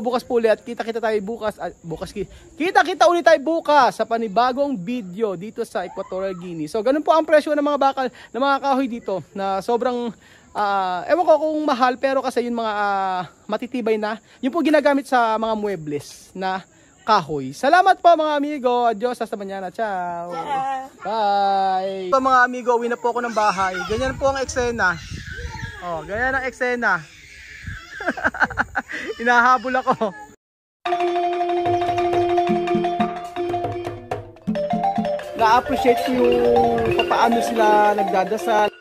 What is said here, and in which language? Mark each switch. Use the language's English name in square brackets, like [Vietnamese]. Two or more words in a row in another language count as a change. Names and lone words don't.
[Filipino] Bukas po ulit at kita-kita tayo bukas. Kita-kita ulit tayo bukas sa panibagong video dito sa Equatorial Guinea. So ganun po ang presyo ng mga bakal, ng mga kahoy dito na sobrang ewan ko kung mahal, pero kasi yung mga matitibay na, yung po ginagamit sa mga muebles na kahoy. Salamat po mga amigo. [Spanish] Adios, hasta mañana. [Filipino] Ciao. Bye. So, mga amigo, uwi na po ako ng bahay. Ganyan po ang eksena. Oh, ganyan ang eksena. Hinahabol ako. Na-appreciate ko yung paano sila nagdadasal,